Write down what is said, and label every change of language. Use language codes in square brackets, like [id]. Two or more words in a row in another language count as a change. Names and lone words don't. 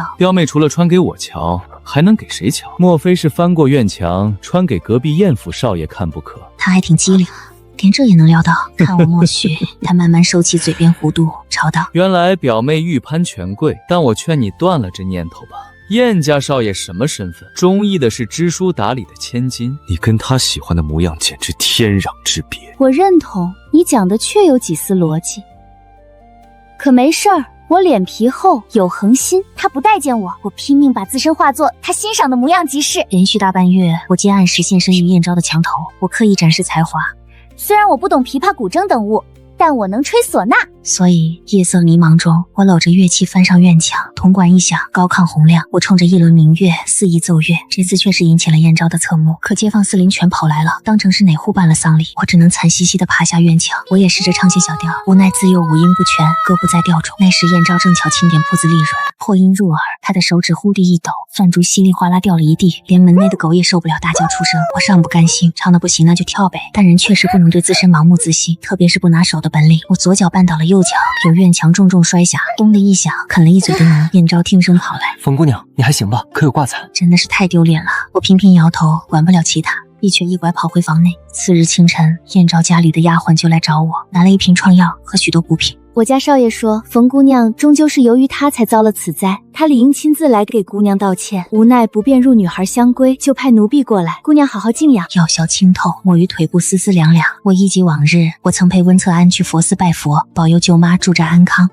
[zh] 表妹除了穿給我瞧，還能給誰瞧？莫非是翻過院牆，穿給隔壁燕府少爺看不可？他還挺機靈，連這也能料到。看我默许，他慢慢收起嘴邊弧度，吵道： 原來表妹欲攀權貴，但我勸你斷了這念頭吧。燕家少爺什麼身份？中意的是知书达理的千金，你跟他喜歡的模樣簡直天壤之別。我認同你講的確有幾絲邏輯，可沒事兒，我臉皮厚有恆心，他不待見我，我拼命把自身化作他欣賞的模樣即是。連續大半月，我皆按時現身於燕昭的牆頭，我刻意展示才華。雖然我不懂琵琶、古箏等物，但我能吹嗩吶。所以夜色迷茫中，我搂着樂器翻上院牆，銅管一響，高亢洪亮，我衝着一輪明月肆意奏樂。這次確實引起了燕昭的側目，可街坊四鄰全跑來了，當成是哪戶辦了喪禮。我只能慘兮兮地爬下院牆。我也試着唱些小調，無奈自幼五音不全，歌不在調中。那時燕昭正巧清點鋪子利潤，破音入耳，他的手指忽地一抖，饭珠稀里哗啦掉了一地，連门內的狗也受不了，大叫出声。我尚不甘心，唱得不行那就跳唄，但人確實不能对自身盲目自信，特別是不拿手的本領。我左腳绊倒了右腳，有院墙重重摔下，咚的一響，啃了一嘴的泥。燕昭听聲跑來，冯姑娘，你還行吧？可有掛彩？真的是太丟臉了。我頻頻搖頭，管不了其他，一瘸一拐跑回房內。次日清晨，燕昭家裡的丫鬟就來找我，拿了一瓶創藥和許多补品。我家少爺說，馮姑娘終究是由於他才遭了此災，他理應親自來給姑娘道歉，無奈不便入女孩相歸，就派奴婢過來，姑娘好好靜養。药效清透，我于腿部絲絲涼涼。我憶及往日，我曾陪溫策安去佛寺拜佛，保佑舅媽駐紮安康。